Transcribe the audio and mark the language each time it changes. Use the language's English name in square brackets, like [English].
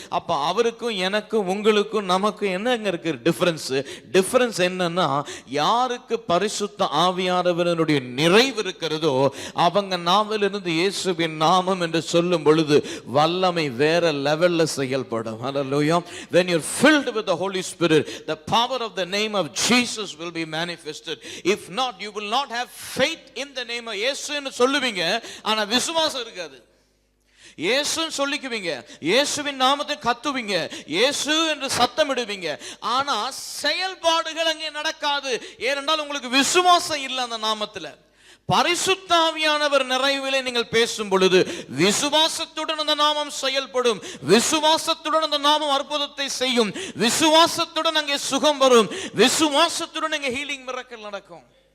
[Tamil] அப்ப அவருக்கும் எனக்கும் உங்களுக்கும் நமக்கும் என்னங்க இருக்கு டிஃபரன்ஸ்? டிஃபரன்ஸ் என்னன்னா, யாருக்கு பரிசுத்த ஆவியானவருடைய நிறைவு இருக்கிறதோ அவங்க நாவிலிருந்து இயேசுவின் நாமம் என்று சொல்லும் பொழுது வல்லமை வேற லெவல்ல செயல்படும். [English] Hallelujah. When you're filled with the Holy Spirit, the power of the name of Jesus will be manifested. If not, you will not have faith in the name of [Tamil] இயேசு என்று சொல்லுவீங்க, ஆனா விசுவாசம் இருக்காது. இயேசுன்னு சொல்லிக்குவீங்க, இயேசுவின் நாமத்தை கத்துவீங்க, இயேசு என்று சத்தமிடுவீங்க, ஆனா செயல்பாடுகள் அங்கே நடக்காது. ஏனென்றால் உங்களுக்கு விசுவாசம் இல்லை அந்த நாமத்துல. பரிசுத்த ஆவியானவர் நிறைவிலே நீங்கள் பேசும் பொழுது விசுவாசத்துடன் அந்த நாமம் செயல்படும், விசுவாசத்துடன் அந்த நாமம் அற்புதத்தை செய்யும், விசுவாசத்துடன் அங்கே சுகம் வரும், விசுவாசத்துடன் அங்கே ஹீலிங் மிரக்கல் நடக்கும்.